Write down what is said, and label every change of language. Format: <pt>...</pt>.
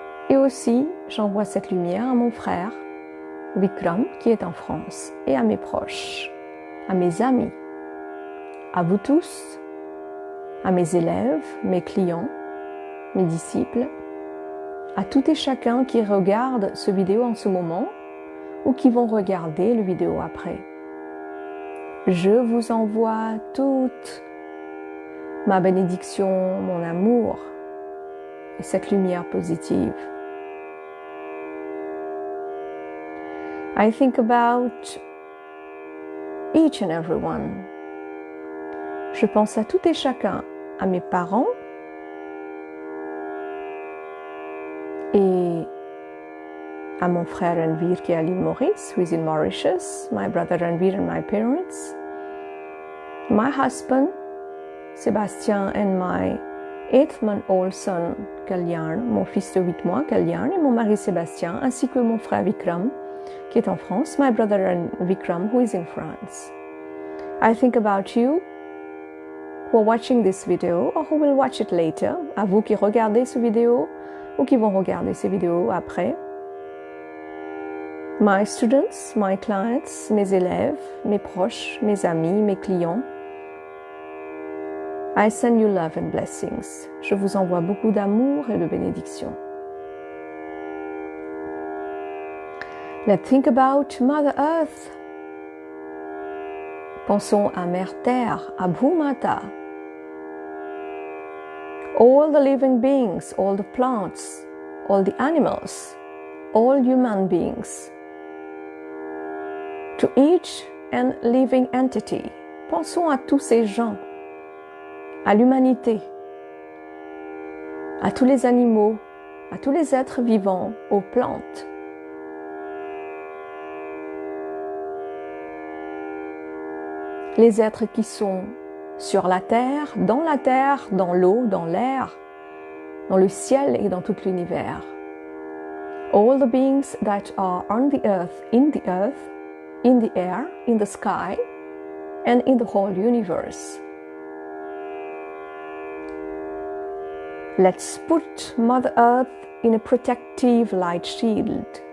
<fr>Et aussi, j'envoie cette lumière à mon frère Vikram qui est en France et à mes proches, à mes amis, à vous tous, à mes élèves, mes clients, mes disciples, à tout et chacun qui regarde ce vidéo en ce moment ou qui vont regarder le vidéo après. Je vous envoie toute ma bénédiction, mon amour et cette lumière positive.</fr> <en>I think about each and every one.</en> <fr>Je pense à tout et chacun, à mes parents et à mon frère Envir qui est à l'île Maurice,</fr> <en>who is in Mauritius, my brother Envir and my parents, my husband Sébastien and my 8-month-old son Kalyan,</en> <fr>mon fils de 8 mois Kalyan et mon mari Sébastien, ainsi que mon frère Vikram qui est en France,</fr> <en>my brother Vikram who is in France. I think about you who are watching this video or who will watch it later,</en> <fr>à vous qui regardez ce vidéo ou qui vont regarder ces vidéos après.</fr> <en>My students, my clients,</en> <fr>mes élèves, mes proches, mes amis, mes clients.</fr> <en>I send you love and blessings.</en> <fr>Je vous envoie beaucoup d'amour et de bénédictions.</fr> <en>Let's think about Mother Earth.</en> <fr>Pensons à Mère Terre, à Bhumata.</fr> <en>All the living beings, all the plants, all the animals, all human beings. To each and living entity.</en> <fr>Pensons à tous ces gens, à l'humanité, à tous les animaux, à tous les êtres vivants, aux plantes. Les êtres qui sont sur la terre, dans l'eau, dans l'air, dans le ciel et dans tout l'univers.</fr> <en>All the beings that are on the earth, in the air, in the sky, and in the whole universe. Let's put Mother Earth in a protective light shield.</en>